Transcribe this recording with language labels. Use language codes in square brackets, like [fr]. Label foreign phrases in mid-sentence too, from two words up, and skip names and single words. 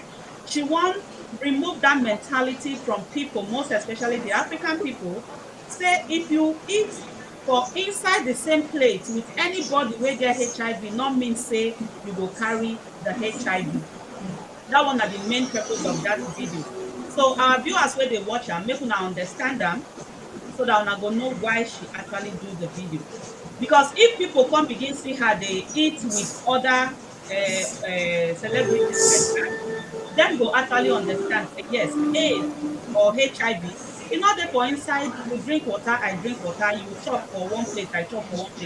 [pcm] She want remove that mentality from people, most especially the African people. Say if you eat for inside the same plate with anybody wey get HIV, not mean say you go carry the HIV. That one are the main purpose of that video. So our viewers wey dey watch am, make una understand am, so that una go know why she actually do the video. Because if people come begin see her dey eat with other celebrities like that, dem go actually understand say yes, AIDS or HIV e no dey for inside you drink water, I drink water, you chop for one plate, I chop for one plate.